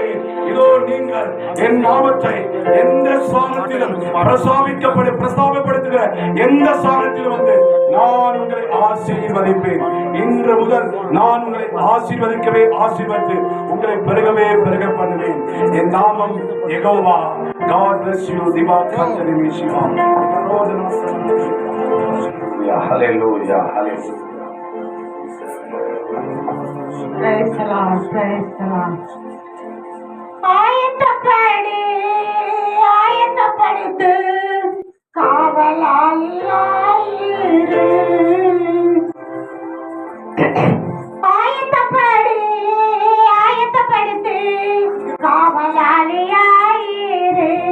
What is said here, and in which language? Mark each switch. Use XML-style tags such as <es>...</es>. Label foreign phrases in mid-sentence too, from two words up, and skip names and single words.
<ta>இதோ நீங்கள் என் நாமத்தை எந்த ஸ்தானத்திலும் பிரஸ்தாபப்படுத்துகிற எந்த ஸ்தானத்திலும் வந்து நான் உங்களை ஆசீர்வதிப்பேன். இன்று முதல் நான் உங்களை ஆசீர்வதிக்கவே ஆசீர்வதித்து உங்களை பெருகவே பெருக பண்ணுவேன். என் நாமம் யெகோவா.</ta> <en>God bless you.</en> <ta>திவா கர்த்தரின் சிவா.</ta> <en>Hallelujah. Hallelujah. Praise the Lord. Praise the Lord.</en> <ta>ஆயத்தப்படுத்து காவலாளியாயிரு. ஆயத்தப்படுத்து காவலாளியாயிரு.</ta>